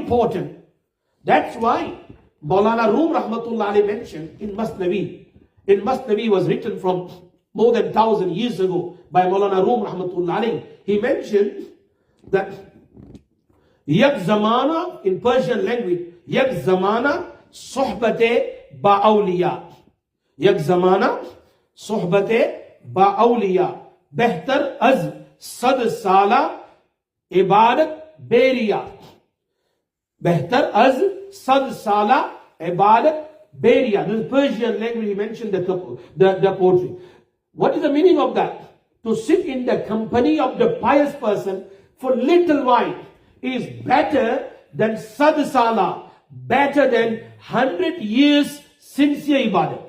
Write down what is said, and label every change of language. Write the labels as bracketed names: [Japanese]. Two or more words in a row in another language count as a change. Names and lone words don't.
[English] That's so important. That's why Maulana Rum Rahmatullah Ali mentioned in Masnavi. In Masnavi was written from more than 1,000 years ago by Maulana Rum Rahmatullah Ali. He mentioned that [Persian] یک زمانه, [English] in Persian language, [Persian] یک زمانه صحبت با اولیا. یک زمانه صحبت با اولیا. بهتر از صد ساله عبادت بی‌ریا. بهتر از صد ساله عبادت بی‌ریا. [English] This is Persian language. He mentioned the poetry. What is the meaning of that? To sit in the company of the pious person for little while is better than [Persian] صد ساله, [English] better than 100 years sincere ibadat.